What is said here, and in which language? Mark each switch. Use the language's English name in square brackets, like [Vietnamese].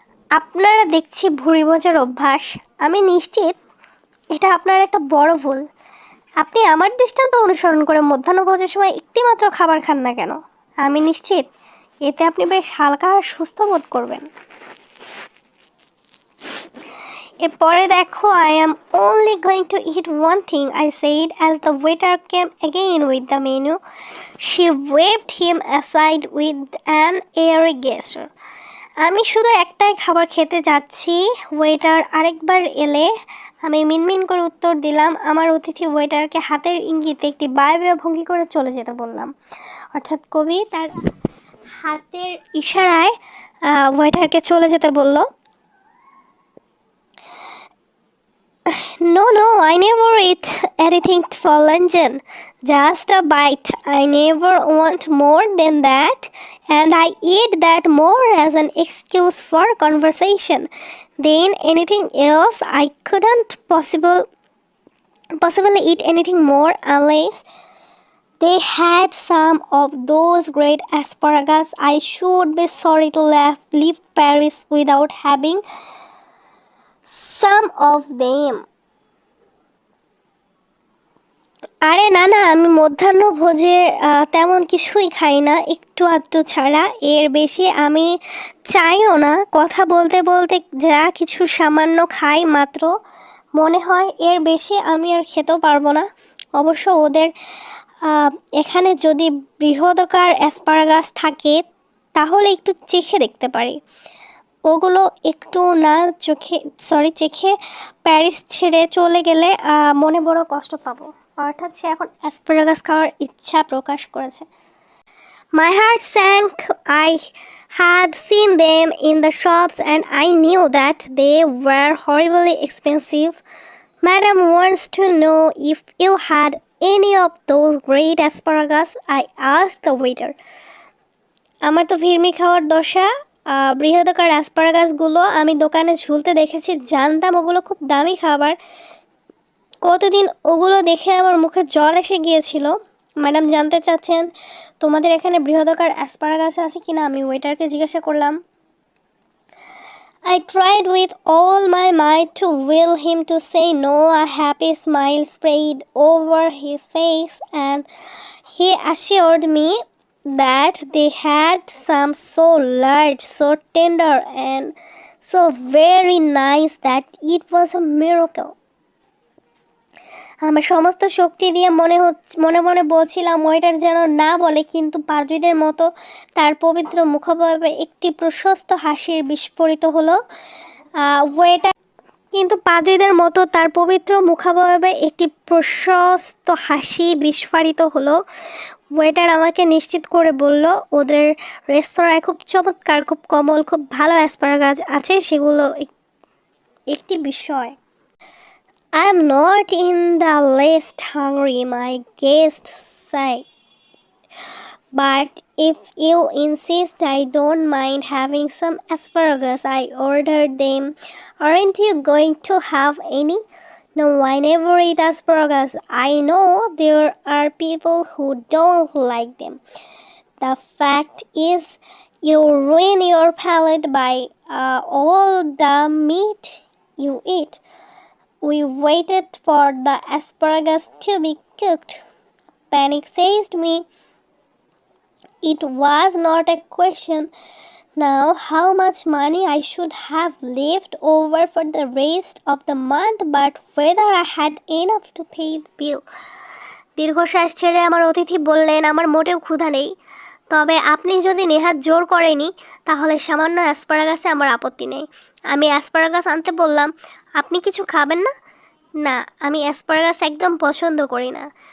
[Bangla] আপনারা দেখছি ভুঁড়ি বোঝার অভ্যাস। আমি নিশ্চিত এটা আপনার একটা বড় ভুল। আপনি আমার দৃষ্টান্ত অনুসরণ করে মধ্যাহ্নভোজের সময় একটিমাত্র খাবার খান না কেন? আমি নিশ্চিত এতে আপনি বেশ হালকা আর সুস্থ বোধ করবেন। এরপরে দেখো, [English] I am only going to eat one thing, I said as the waiter came again with the menu. She waved him aside with an airy gesture. [Bangla] আমি শুধু একটাই খাবার খেতে যাচ্ছি, ওয়েটার আরেকবার এলে আমি মিনমিন করে উত্তর দিলাম। আমার অতিথি ওয়েটারকে হাতের ইঙ্গিতে একটি বায়বীয় ভঙ্গি করে চলে যেতে বললাম। অর্থাৎ কবি তার হাতের ইশারায় ওয়েটারকে চলে যেতে বলল। [English] No, I never eat anything for luncheon. Just a bite. I never want more than that, and I eat that more as an excuse for conversation. Then anything else I couldn't possibly eat anything more unless they had some of those great asparagus. I should be sorry to leave Paris without having some of them. [Bangla] আরে না না, আমি মধ্যাহ্ন ভোজে তেমন কিছুই খাই না, একটু আধটু ছাড়া। এর বেশি আমি চাইও না। কথা বলতে বলতে যা কিছু সামান্য খাই মাত্র, মনে হয় এর বেশি আমি আর খেতেও পারবো না। অবশ্য ওদের আহ, এখানে যদি বৃহদাকার অ্যাসপারাগাস থাকে তাহলে একটু চেখে দেখতে পারি। ওগুলো একটু না চেখে প্যারিস ছেড়ে চলে গেলে মনে বড় কষ্ট পাবো। অর্থাৎ সে এখন অ্যাসপারাগাস খাওয়ার ইচ্ছা প্রকাশ করেছে। [English] My heart sank. I had seen them in the shops and I knew that they were horribly expensive. Madam wants to know if you had any of those great asparagus, I asked the waiter. [Bangla] আমার তো ভিড়মি খাওয়ার দশা। বৃহদাকার অ্যাসপারাগাসগুলো আমি দোকানে ঝুলতে দেখেছি, জানতাম ওগুলো খুব দামি খাবার। কতদিন ওগুলো দেখে আমার মুখে জল এসে গিয়েছিল। ম্যাডাম জানতে চাচ্ছেন তোমাদের এখানে বৃহদাকার অ্যাসপারাগাস আছে কিনা। আমি ওয়েটারকে জিজ্ঞাসা করলাম। [English] I tried with all my might to will him to say no. A happy smile spread over his face and he assured me that they had some so large, so tender and so very nice that it was a miracle. [Bangla] আমার সমস্ত শক্তি দিয়ে মনে মনে বলছিলাম waiter যেন না বলে, কিন্তু পাদ্রীদের মতো তার পবিত্র মুখাবয়বে একটি প্রশস্ত হাসির বিস্ফোরিত হলো। ওয়েটার কিন্তু পাদ্রীদের মতো তার পবিত্র মুখাবয়বে একটি প্রশস্ত হাসি বিস্ফারিত হলো। ওয়েটার আমাকে নিশ্চিত করে বলল ওদের রেস্তোরাঁয় খুব চমৎকার, খুব কোমল, খুব ভালো অ্যাসপারাগাস আছে, সেগুলো একটি বিস্ময়। [English] I am not in the least hungry, my guest said. But if you insist, I don't mind having some asparagus. I ordered them. Aren't you going to have any? No, I never eat asparagus. I know there are people who don't like them. The fact is, you ruin your palate by all the meat you eat. We waited for the asparagus to be cooked. Panic seized me. It was not a question now how much money I should have left over for the rest of the month, but whether I had enough to pay the bill. [Bangla] দীর্ঘশ্বাস ছেড়ে আমার অতিথি বললেন, আমার মোটেও ক্ষুধা নেই, তবে আপনি যদি নেহাত জোর করেনি তাহলে সামান্য অ্যাসপারাগাসে আমার আপত্তি নেই। আমি অ্যাসপারাগাস আনতে বললাম। আপনি কিছু খাবেন না? না, আমি অ্যাসপারাগাস একদম পছন্দ করি না।